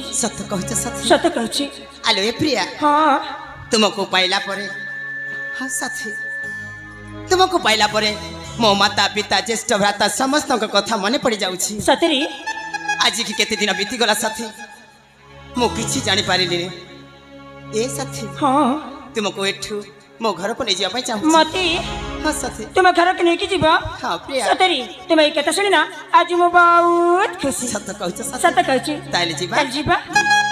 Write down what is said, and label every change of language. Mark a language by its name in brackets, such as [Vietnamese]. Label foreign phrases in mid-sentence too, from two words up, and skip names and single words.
[Odia] ସତ କହୁଛ ସାଥୀ ସତ କହୁଛି ଆଲୋ ଏ ପ୍ରିୟା ହଁ ତୁମକୁ ପାଇଲା ପରେ ହଁ ସାଥୀ ତୁମକୁ ପାଇଲା ପରେ ମୋ ମାତା ପିତା ଜ୍ୟେଷ୍ଠ ଭ୍ରାତା ସମସ୍ତ କଥା ମନ ପଡ଼ ଯାଉଛି ସତରେ ଆଜି କି କେତେ ଦିନ ବିତି ଗଲା ସାଥୀ ମୁଁ କିଛି ଜାଣି ପାରିଲି ଏ ସାଥୀ ହଁ ତୁମକୁ ଏଠୁ ମୋ ଘର କୁ ନାହିଁ ଯିବା ଚାହୁଁ ମତେ ହଁ ସତେ ତୁମ ଘର କୁ ନାହିଁ ଯିବ ହଁ ପ୍ରିୟା ସତରେ ତୁମ ଏ କଥା ଶୁଣି ନା ଆଜି ମୁଁ ବହୁତ ଖୁସି ସତ କହୁଛ ସତ କହୁଛି ତାହେଲେ ଯିବା ଚାଲ ଯିବା